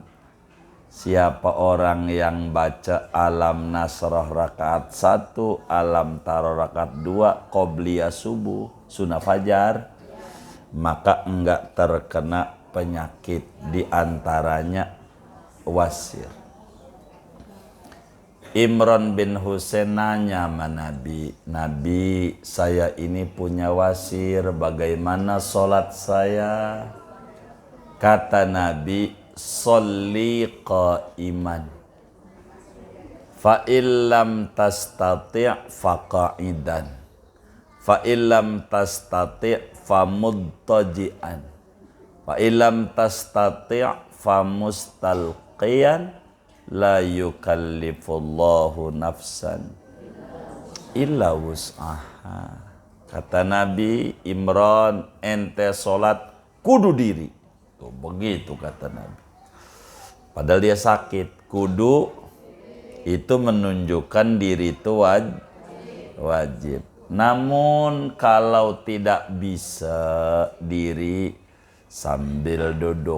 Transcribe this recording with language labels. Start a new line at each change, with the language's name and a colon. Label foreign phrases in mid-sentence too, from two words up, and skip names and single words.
Indonesian: Siapa orang yang baca alam nasrah rakaat 1, alam taro rakaat 2, qobliyah subuh, sunnah fajar, maka enggak terkena penyakit, diantaranya wasir. Imran bin Husain nanya sama Nabi, Nabi, saya ini punya wasir, bagaimana sholat saya? Kata Nabi,
Arabic: صلّ قائما فإن لم تستطع فقاعدا فإن لم تستطع فمضطجعا فإن لم تستطع فمستلقيا لا يكلف الله نفسا إلا وسعها.
Indonesian: Kata Nabi, Imran, ente sholat kudu diri. Tuh, begitu kata Nabi. Padahal dia sakit. Kudu itu menunjukkan diri itu wajib. Namun kalau tidak bisa diri, sambil duduk.